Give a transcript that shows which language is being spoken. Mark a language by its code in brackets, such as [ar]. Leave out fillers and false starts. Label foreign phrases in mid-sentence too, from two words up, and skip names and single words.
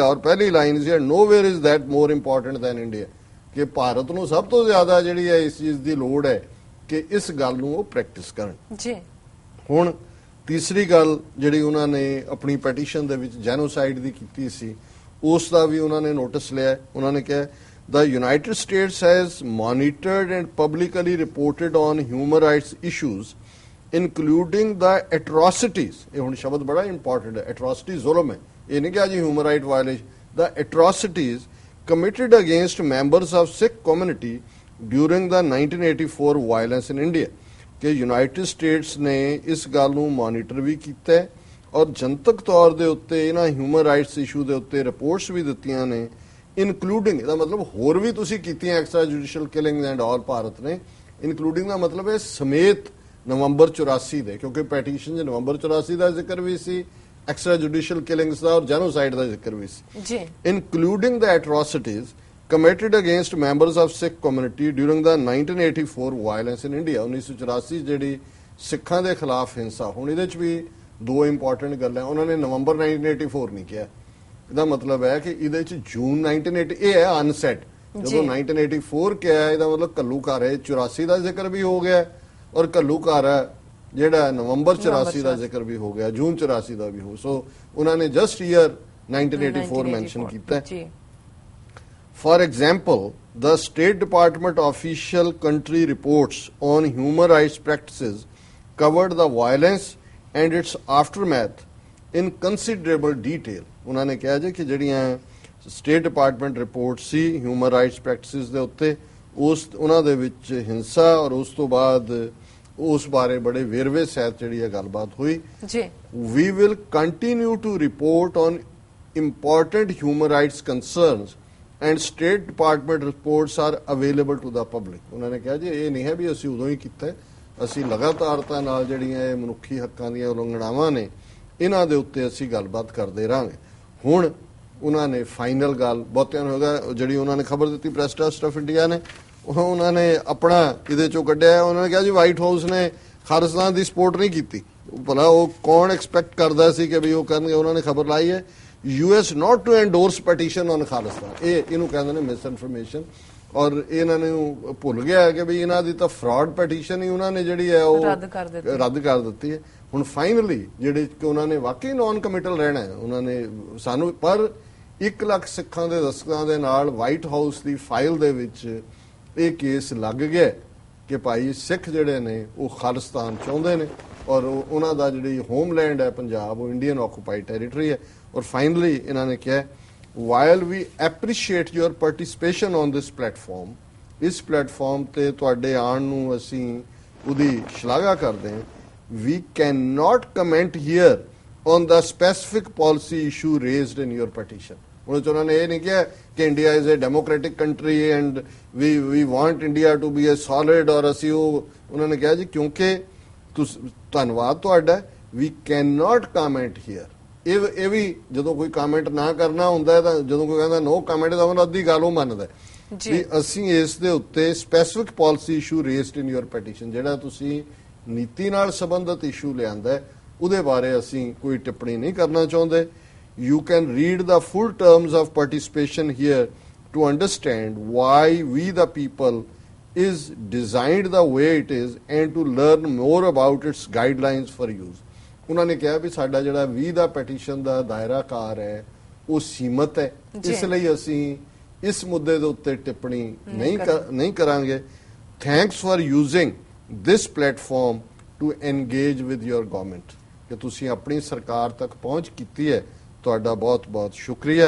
[pa] ਔਰ ਪਹਿਲੀ ਲਾਈਨ ਸੀ [en] nowhere is that more important than India, [pa] ਕਿ ਭਾਰਤ ਨੂੰ ਸਭ ਤੋਂ ਜ਼ਿਆਦਾ ਜਿਹੜੀ ਹੈ ਇਸ ਚੀਜ਼ ਦੀ ਲੋੜ ਹੈ ਕਿ ਇਸ ਗੱਲ ਨੂੰ ਉਹ ਪ੍ਰੈਕਟਿਸ ਕਰਨ ਜੀ। ਹੁਣ ਤੀਸਰੀ ਗੱਲ ਜਿਹੜੀ ਉਹਨਾਂ ਨੇ ਆਪਣੀ ਪੈਟੀਸ਼ਨ ਦੇ ਵਿੱਚ ਜੈਨੋਸਾਈਡ ਦੀ ਕੀਤੀ ਸੀ, ਉਸ ਦਾ ਵੀ ਉਹਨਾਂ ਨੇ ਨੋਟਿਸ ਲਿਆ। ਉਹਨਾਂ ਨੇ ਕਿਹਾ [en] The United States has monitored and publicly reported on human rights issues, including the atrocities. [pa] ਇਹ ਹੁਣ ਸ਼ਬਦ ਬੜਾ ਇੰਪੋਰਟੈਂਟ ਹੈ, [en] atrocity [pa] ਜ਼ੁਲਮ ਹੈ, ਇਹ ਨਹੀਂ ਕਿਹਾ ਜੀ [en] human right violation, the atrocities committed against members of Sikh community during the 1984 violence in India. [pa] ਕਿ ਯੂਨਾਈਟਿਡ ਸਟੇਟਸ ਨੇ ਇਸ ਗੱਲ ਨੂੰ ਮੋਨੀਟਰ ਵੀ ਕੀਤਾ ਹੈ ਔਰ ਜਨਤਕ ਤੌਰ ਦੇ ਉੱਤੇ ਇਹਨਾਂ [en] human rights issue [pa] ਦੇ ਉੱਤੇ ਰਿਪੋਰਟਸ ਵੀ ਦਿੱਤੀਆਂ ਨੇ, ਇਨਕਲੂਡਿੰਗ, ਇਹਦਾ ਮਤਲਬ ਹੋਰ ਵੀ ਤੁਸੀਂ ਕੀਤੀਆਂ [en] extra judicial killings and all [pa] ਭਾਰਤ ਨੇ, ਇਨਕਲੂਡਿੰਗ ਦਾ ਮਤਲਬ ਹੈ ਸਮੇਤ ਨਵੰਬਰ 84 ਦੇ, ਕਿਉਂਕਿ ਪੈਟੀਸ਼ਨ 'ਚ ਨਵੰਬਰ 84 ਦਾ ਜ਼ਿਕਰ ਵੀ ਸੀ, [en] extra judicial killings [pa] ਦਾ ਔਰ ਜੈਨੋਸਾਈਡ ਦਾ ਜ਼ਿਕਰ ਵੀ ਸੀ ਜੀ। [en] including the atrocities committed against members of Sikh community during the 1984 violence in India। [pa] 1984 ਜਿਹੜੀ ਸਿੱਖਾਂ ਦੇ ਖਿਲਾਫ ਹਿੰਸਾ। ਹੁਣ ਇਹਦੇ 'ਚ ਵੀ ਦੋ ਇੰਪੋਰਟੈਂਟ ਗੱਲਾਂ। ਉਹਨਾਂ ਨੇ ਨਵੰਬਰ 1984 ਨਹੀਂ ਕਿਹਾ, ਇਹਦਾ ਮਤਲਬ ਹੈ ਕਿ ਇਹਦੇ 'ਚ ਜੂਨ 1980 ਇਹ ਹੈ ਅਨਸੈਟ। ਜਦੋਂ 1984 ਕਿਹਾ ਇਹਦਾ ਮਤਲਬ ਘੱਲੂਘਾਰੇ 84 ਦਾ ਜ਼ਿਕਰ ਵੀ ਹੋ ਗਿਆ ਔਰ ਘੱਲੂਘਾਰਾ ਜਿਹੜਾ ਨਵੰਬਰ 84 ਦਾ ਜ਼ਿਕਰ ਵੀ ਹੋ ਗਿਆ, ਜੂਨ 84 ਦਾ ਵੀ ਹੋ। ਸੋ ਉਹਨਾਂ ਨੇ [en] just year [pa] 1984 ਮੈਂਸ਼ਨ ਕੀਤਾ। [en] For example, the State Department official country reports on human rights practices covered the violence and its aftermath in considerable detail। [pa] ਉਹਨਾਂ ਨੇ ਕਿਹਾ ਜੀ ਕਿ ਜਿਹੜੀਆਂ [en] State Department report [pa] ਸੀ [en] human rights practices [pa] ਦੇ ਉੱਤੇ, ਉਹਨਾਂ ਦੇ ਵਿੱਚ ਹਿੰਸਾ ਔਰ ਉਸ ਤੋਂ ਬਾਅਦ ਉਸ ਬਾਰੇ ਬੜੇ ਵੇਰਵੇ ਸਹਿਤ ਜਿਹੜੀ ਹੈ ਗੱਲਬਾਤ ਹੋਈ ਜੀ। [en] We will continue to report on important human rights concerns and State Department reports are available to the public। [pa] ਉਹਨਾਂ ਨੇ ਕਿਹਾ ਜੀ ਇਹ ਨਹੀਂ ਹੈ ਵੀ ਅਸੀਂ ਉਦੋਂ ਹੀ ਕੀਤਾ, ਅਸੀਂ ਲਗਾਤਾਰਤਾ ਨਾਲ ਜਿਹੜੀਆਂ ਇਹ ਮਨੁੱਖੀ ਹੱਕਾਂ ਦੀਆਂ ਉਲੰਘਣਾਵਾਂ ਨੇ ਇਹਨਾਂ ਦੇ ਉੱਤੇ ਅਸੀਂ ਗੱਲਬਾਤ ਕਰਦੇ ਰਹਾਂਗੇ। ਹੁਣ ਉਹਨਾਂ ਨੇ ਫਾਈਨਲ ਗੱਲ, ਬਹੁਤਿਆਂ ਨੂੰ ਹੋਗਾ ਜਿਹੜੀ ਉਹਨਾਂ ਨੇ ਖਬਰ ਦਿੱਤੀ ਪ੍ਰੈਸ ਟਰਸਟ ਆਫ ਇੰਡੀਆ ਨੇ, ਉਹਨਾਂ ਨੇ ਆਪਣਾ ਇਹਦੇ ਚੋਂ ਕੱਢਿਆ। ਉਹਨਾਂ ਨੇ ਕਿਹਾ ਜੀ ਵਾਈਟ ਹਾਊਸ ਨੇ ਖਾਲਿਸਤਾਨ ਦੀ ਸਪੋਰਟ ਨਹੀਂ ਕੀਤੀ। ਭਲਾ ਉਹ ਕੌਣ ਐਕਸਪੈਕਟ ਕਰਦਾ ਸੀ ਕਿ ਵੀ ਉਹ ਕਰਨਗੇ। ਉਹਨਾਂ ਨੇ ਖਬਰ ਲਾਈ ਹੈ [en] US not to endorse petition on ਖਾਲਿਸਤਾਨ। [pa] ਇਹਨੂੰ ਕਹਿੰਦੇ ਨੇ [en] mis information. [pa] ਔਰ ਇਹਨਾਂ ਨੂੰ ਭੁੱਲ ਗਿਆ ਕਿ ਵੀ ਇਹਨਾਂ ਦੀ ਤਾਂ [en] fraud petition [pa] ਹੀ ਉਹਨਾਂ ਨੇ ਜਿਹੜੀ ਹੈ ਉਹ ਰੱਦ ਕਰ ਦਿੱਤੀ ਹੈ। ਹੁਣ ਫਾਈਨਲੀ ਜਿਹੜੇ ਕਿ ਉਹਨਾਂ ਨੇ ਵਾਕਈ [en] non committal [pa] ਰਹਿਣਾ ਹੈ, ਉਹਨਾਂ ਨੇ ਸਾਨੂੰ ਪਰ 1 ਲੱਖ ਸਿੱਖਾਂ ਦੇ ਦਸਤਖਤਾਂ ਦੇ ਨਾਲ ਵਾਈਟ ਹਾਊਸ ਦੀ ਫਾਈਲ ਦੇ ਵਿੱਚ ਇਹ ਕੇਸ ਲੱਗ ਗਿਆ ਕਿ ਭਾਈ ਸਿੱਖ ਜਿਹੜੇ ਨੇ ਉਹ ਖਾਲਿਸਤਾਨ ਚਾਹੁੰਦੇ ਨੇ ਔਰ ਉਹਨਾਂ ਦਾ ਜਿਹੜੀ ਹੋਮਲੈਂਡ ਹੈ ਪੰਜਾਬ, ਉਹ [en] Indian occupied territory [pa] ਹੈ। ਔਰ ਫਾਈਨਲੀ ਇਹਨਾਂ ਨੇ ਕਿਹਾ [en] while we appreciate your participation on this platform, [pa] ਇਸ ਪਲੇਟਫਾਰਮ ਤੇ ਤੁਹਾਡੇ ਆਉਣ ਨੂੰ ਅਸੀਂ ਉਹਦੀ ਸ਼ਲਾਘਾ ਕਰਦੇ ਹਾਂ, [en] we cannot comment here on the specific policy issue raised in your petition। [pa] ਉਹਨਾਂ ਨੇ ਇਹ ਨਹੀਂ ਕਿਹਾ ਕਿ [en] India is a democratic country and we want India to be a solid, [pa] ਔਰ ਅਸੀਂ ਉਹਨਾਂ ਨੇ ਕਿਹਾ ਜੀ ਕਿਉਂਕਿ ਧੰਨਵਾਦ ਤੁਹਾਡਾ, [en] we cannot comment here। [pa] ਇਹ ਵੀ ਜਦੋਂ ਕੋਈ ਕਮੈਂਟ ਨਾ ਕਰਨਾ ਹੁੰਦਾ ਤਾਂ ਜਦੋਂ ਕੋਈ ਕਹਿੰਦਾ [en] no comment [pa] ਦਾ ਮਤਲਬ ਅੱਧੀ ਗੱਲ ਉਹ ਮੰਨਦਾ ਵੀ ਅਸੀਂ ਇਸ ਦੇ ਉੱਤੇ [en] specific policy issue raised in your petition, [pa] ਜਿਹੜਾ ਤੁਸੀਂ ਨੀਤੀ ਨਾਲ ਸੰਬੰਧਿਤ ਇਸ਼ੂ ਲਿਆਂਦਾ ਉਹਦੇ ਬਾਰੇ ਅਸੀਂ ਕੋਈ ਟਿੱਪਣੀ ਨਹੀਂ ਕਰਨਾ ਚਾਹੁੰਦੇ। [en] you can read the full terms of participation here to understand why we the people is designed the way it is and to learn more about its guidelines for use। [pa] ਉਹਨਾਂ ਨੇ ਕਿਹਾ ਵੀ ਸਾਡਾ ਜਿਹੜਾ 20 ਦਾ ਪੈਟੀਸ਼ਨ ਦਾ ਦਾਇਰਾ ਕਾਰ ਹੈ ਉਹ ਸੀਮਤ ਹੈ, ਇਸ ਲਈ ਅਸੀਂ ਇਸ ਮੁੱਦੇ ਦੇ ਉੱਤੇ ਟਿੱਪਣੀ ਨਹੀਂ ਕਰਾਂਗੇ। [en] thanks for using this platform to engage with your government, [pa] ਕਿ ਤੁਸੀਂ ਆਪਣੀ ਸਰਕਾਰ ਤੱਕ ਪਹੁੰਚ ਕੀਤੀ ਹੈ, ਤੁਹਾਡਾ ਬਹੁਤ ਬਹੁਤ ਸ਼ੁਕਰੀਆ।